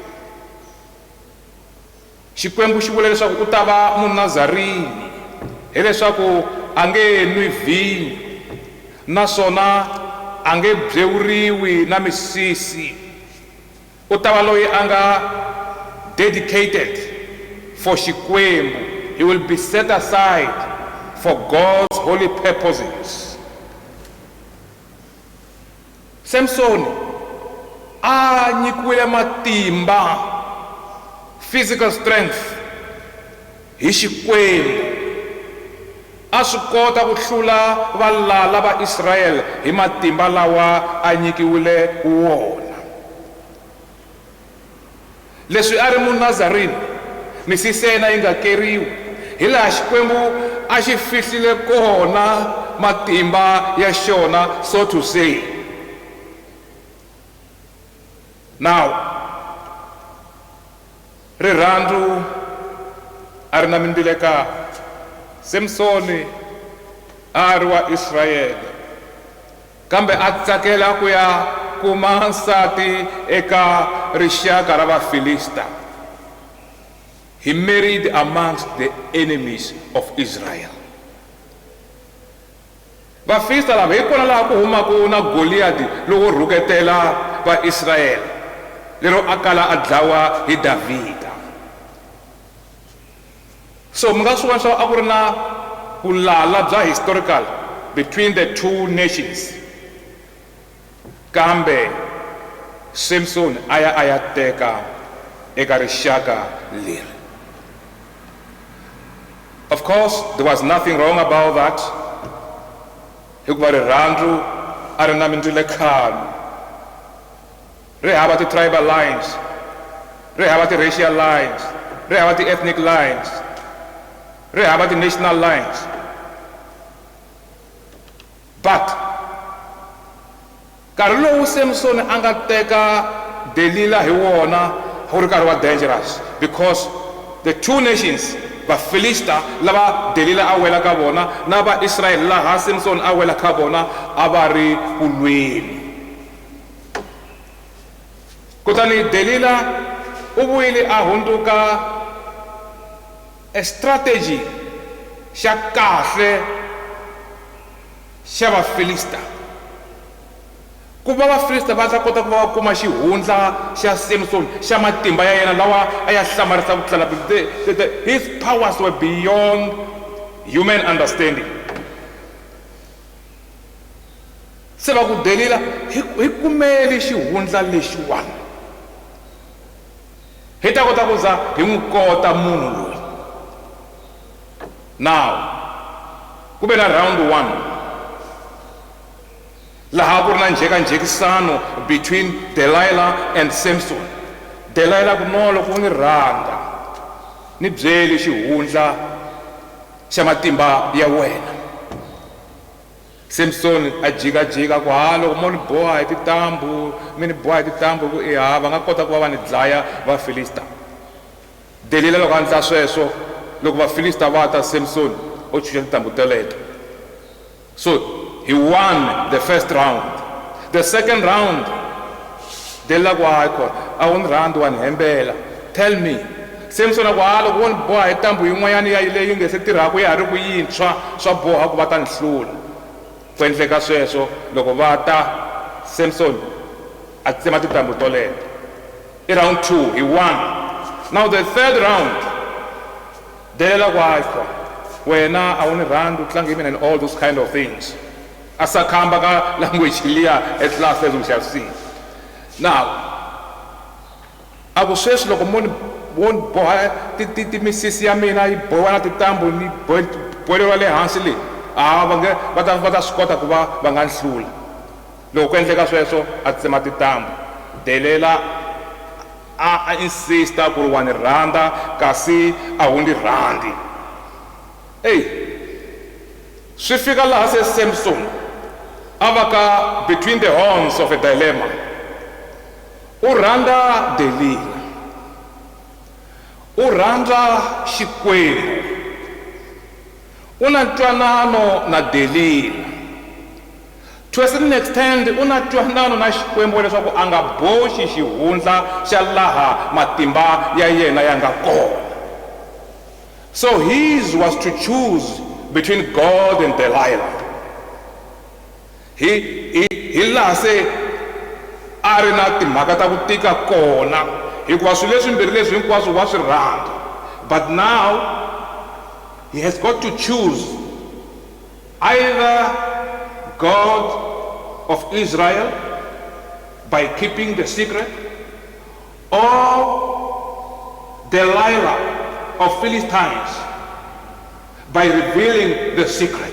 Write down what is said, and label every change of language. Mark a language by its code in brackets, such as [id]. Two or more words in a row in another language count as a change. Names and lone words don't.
[ts] Xikwembu xi vula leswaku u ta va Munazarini, hileswaku a nge nwi vhinyo naswona a nge byewuriwi na misisi. U ta va loyi a nga [en] dedicated for [ts] xikwembu. [en] He will be set aside for God's holy purposes. [ts] Samson a nyikiwile matimba [en] physical strength [ts] hi Xikwembu a swi kota ku hlula valala va Israel hi matimba lawa a nyikiwile wona. Leswi a ri Munazareni misisi na yi nga keriwi, hi laha Xikwembu a xi fihlile kona matimba ya xona, [en] so to say. [ts] Now rirhandzu a ri na mindilekano. Samsoni a ri wa Israyele kambe a tsakela ku ya kuma nsati eka rixaka ra Vafilista. [en] He married amongst the enemies of Israel. [ts] Vafilista lava hi kona laha ku humaku na Goliyati lowo rhuketela va Israyele, lero a kala a dlawa hi Davhida. So mi nga swi vona swa a ku ri na ku lala bya historical [en] between the two nations, [ts] kambe Samson a ya teka eka rixaka leri. [en] Of course, there was nothing wrong about that, [ts] hikuva rirhandzu a ri na mindilekano, ri hava ti- [en] tribal lines, [ts] ri hava ti- [en] racial lines, [ts] ri hava ti- [en] ethnic lines, [ts] ri hava ti- [en] national lines. [ts] But nkarhi lowu Samson a nga teka Delila hi wona wu ri nkarhi wa dangerous, [en] because the two nations, [ts] Vafilista lava Delila a wela ka vona na va Israel laha Samson a wela ka vona, a va ri ku lweni. Kutani Delila u vuyile a hundzuka a strategy xa kahle xa Vafilista, ku va Vafilista va ta kota ku va va kuma xihundla xa Samson xa matimba ya yena lawa a ya hlamarisa ku tlala. [en] His powers were beyond human understanding. [ts] Se va ku Delila hi kumeli xihundla lexiwani, hi ta kota ku za hi n'wi kota munhu loyi. Now ku ve na round 1 laha ku ri na njhekanjhekisano [en] between Delilah and Samson. [ts] Delilah ku no, loko u ni rhandza ni byeli xihundla xa matimba ya wena. Samson a jikajika ku loko mo ni boha hi tintambu, mi ni boha hi tintambu ku va nga kota ku va va ni dlaya Vafilista. Delila loko a ndla sweswo, loko Vafilista va ta, Samson o chuxa tintambu teleto. [en] So he won the first round. The second round, [ts] Delila ku a wu ni rhandzi wa ni hembela. [en] Tell me, [ts] Samson a ku loko wo ni boha hi ntambu yin'wanyana ya leyi nge se tirhaku ya ha ri ku yintshwa, swa boha ku va ta ni hlula. Ku endleka sweswo, loko va ta Samson a tsema tintambu toleto. [en] I round 2 he won. Now the third round, [ts] Delila ku wena a wu ni rhandzi u tlanga hi mina [en] and all those kind of things. [ts] A sakhamba ka [en] language liya at last, as we shall see. [ts] Now a ku sweswi loko mo ni boha timisisi ya mina yi boha na tintambu ni boheleriwa le hansi leyi, va ta swi kota ku va nga ni hlula. Loko ku endleka sweswo a tsema tintambu. Delila a insista ku ri wa ni rhandza kasi a wu ni rhandzi. Swi fika laha se Samson a va ka [en] between the horns of a dilemma. [ts] U rhandza Delila, u rhandza Xikwembu, u na ntwanano na Delila, [en] to a certain extent [ts] u na ntwanano na Xikwembu leswaku a nga boxi xihundla xa laha matimba ya yena ya nga kona. [en] So his was to choose between God and Delilah. [ts] Hi laha se a ri na timhaka ta ku tika kona, hikuva swilo leswimbirhi leswi hinkwaswo wa swi rhandza. [en] But now he has got to choose either God of Israel by keeping the secret, or Delilah of Philistines by revealing the secret.